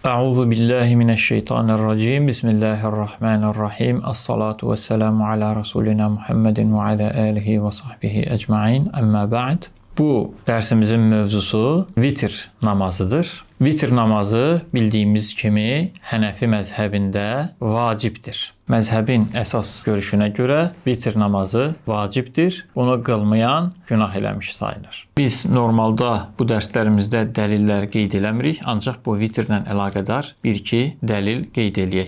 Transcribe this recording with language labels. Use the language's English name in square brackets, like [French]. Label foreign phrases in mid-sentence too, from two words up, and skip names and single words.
[Arabic] أعوذ بالله من الشيطان الرجيم. بسم الله الرحمن الرحيم. الصلاة والسلام على رسولنا محمد وعلى آله وصحبه أجمعين. أما بعد. [Azerbaijani] Bu dersimizin mövzusu vitir namazıdır. Vitir namazı bildiyimiz kimi Hənefi məzhəbində vacibdir. Məzhəbin əsas görüşünə görə vitir namazı vacibdir. Bunu qılmayan günah eləmiş sayılır. Biz normalda bu dərslərimizdə dəlillər qeyd eləmirik, ancaq bu vitrlə əlaqədar bir-iki dəlil qeyd eləyək.